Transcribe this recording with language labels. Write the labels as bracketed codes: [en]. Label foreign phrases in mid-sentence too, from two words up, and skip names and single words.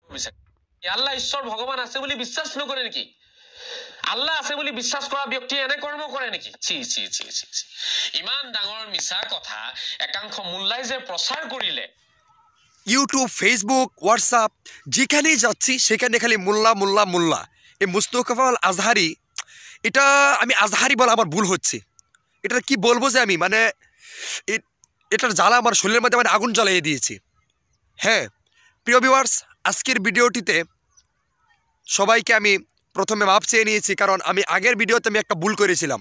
[bn] আল্লাহ ঈশ্বর ভগবান আছে বলে বিশ্বাস নকরে নাকি? [as] আল্লাহ আছে বুলি বিশ্বাস কৰা ব্যক্তি এনে কৰ্ম কৰে নেকি? ছি ছি ছি ছি ছি, ইমান ডাঙৰ মিছা কথা একাংশ মোল্লাই যে প্ৰচাৰ কৰিলে। [bn] ইউটিউব, ফেসবুক, হোয়াটসঅ্যাপ যেখানেই যাচ্ছি সেখানে খালি মোল্লা মোল্লা মোল্লা। এই মুস্তফা আল আজহারি, এটা আমি আজহারি বলা আমার ভুল হচ্ছে। এটা কি বলবো যে আমি, মানে এটার জ্বালা আমার শরীরের মধ্যে মানে আগুন জ্বালিয়ে দিয়েছি। হ্যাঁ প্রিয় ভিউয়ার্স, আজকের ভিডিওটিতে সবাইকে আমি প্রথমে মাপ চেয়ে নিয়েছি, কারণ আমি আগের ভিডিওতে আমি একটা ভুল করেছিলাম।